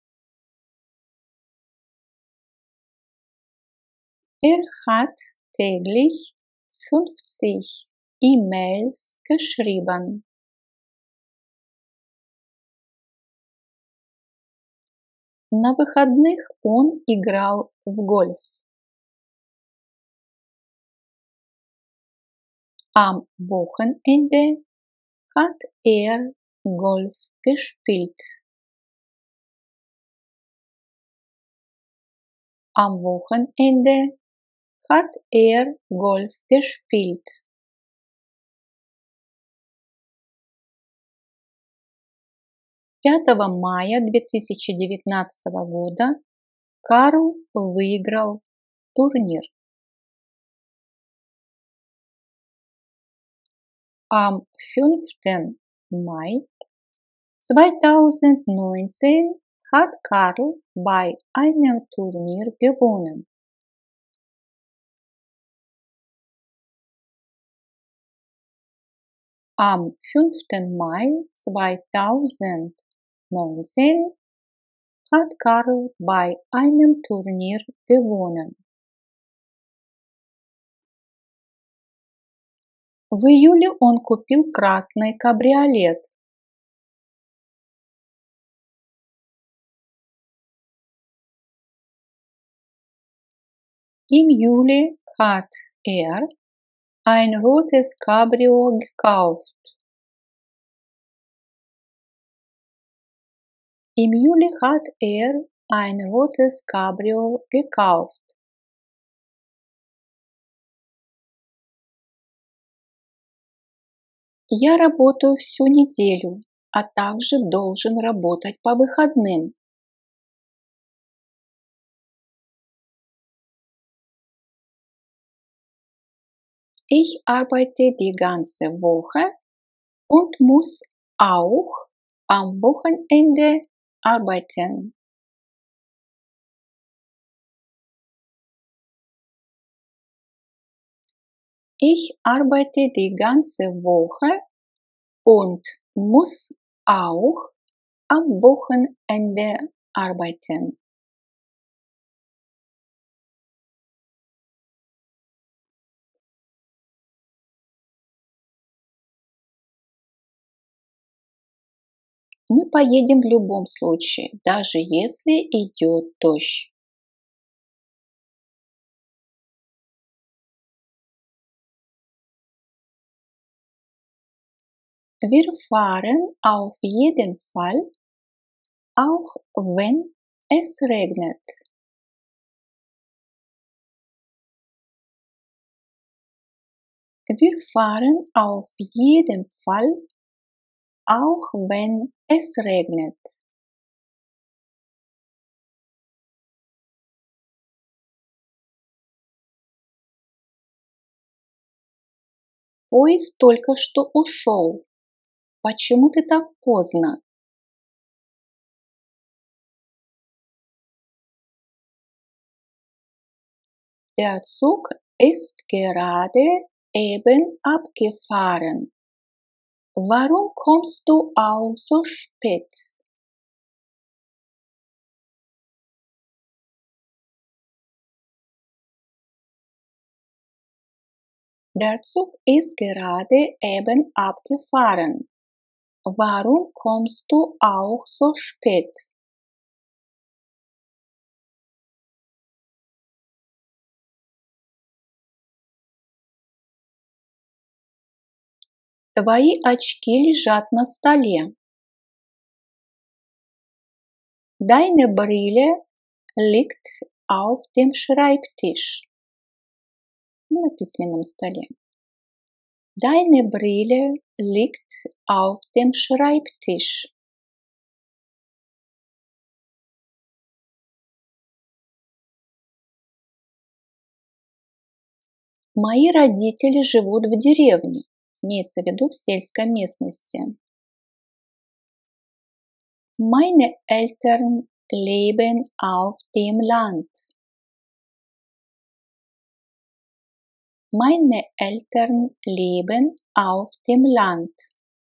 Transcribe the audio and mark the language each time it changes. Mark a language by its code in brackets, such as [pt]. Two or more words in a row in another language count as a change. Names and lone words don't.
[de] Er hat täglich 50 E-Mails geschrieben. [ru] На выходных он играл в гольф. [de] Am Wochenende hat er Golf gespielt. Am Wochenende hat er Golf gespielt. [ru] Пятого мая 2019 года Карл выиграл турнир. [de] Am 5. Mai 2019 hat Karl bei einem Turnier gewonnen. Am 5. Mai 2019 hat Karl bei einem Turnier gewonnen. [ru] В июле он купил красный кабриолет. [de] Im Juli hat er ein rotes Cabrio gekauft. Im Juli hat er ein rotes Cabrio gekauft. [ru] Я работаю всю неделю, а также должен работать по выходным. [de] Ich arbeite die ganze Woche und muss auch am Wochenende arbeiten. Ich arbeite die ganze Woche und muss auch am Wochenende arbeiten. [ru] Мы поедем в любом случае, даже если идет дождь. [de] Wir fahren auf jeden Fall, auch wenn es regnet. Wir fahren auf jeden Fall, auch wenn es regnet. [ru] Поезд только что ушел. Почему ты так поздно? [de] Der Zug ist gerade eben abgefahren. Warum kommst du auch so spät? Der Zug ist gerade eben abgefahren. Warum kommst du auch so spät? [ru] Твои очки лежат на столе. [de] Deine Brille liegt auf dem Schreibtisch. [ru] На письменном столе. [de] Deine Brille liegt auf dem Schreibtisch. [ru] Мои родители живут в деревне. Имеется в виду в сельской местности. [de] Meine Eltern leben auf dem Land. Meine Eltern leben auf dem Land.